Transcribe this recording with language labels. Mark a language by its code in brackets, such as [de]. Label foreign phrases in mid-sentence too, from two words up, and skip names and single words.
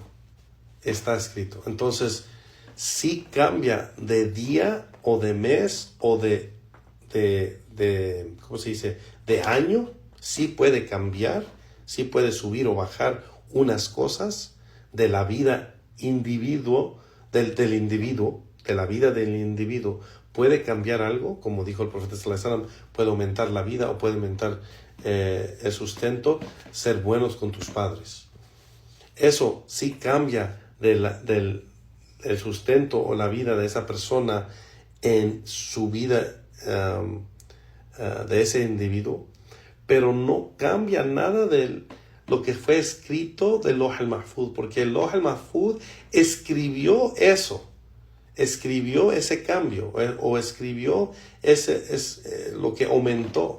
[es] Entonces, si cambia de día o de mes o de ¿cómo se dice? De año, sí puede cambiar, sí puede subir o bajar unas cosas de la vida del individuo, de la vida del individuo. Puede cambiar algo, como dijo el profeta [ar] صلى الله عليه وسلم, [es] puede aumentar la vida o puede aumentar el sustento, ser buenos con tus padres. Eso sí cambia del sustento o la vida de esa persona en su vida de ese individuo, pero no cambia nada de lo que fue escrito del Lawh al-Mahfuz, porque el Lawh al-Mahfuz escribió ese cambio, o escribió lo que aumentó.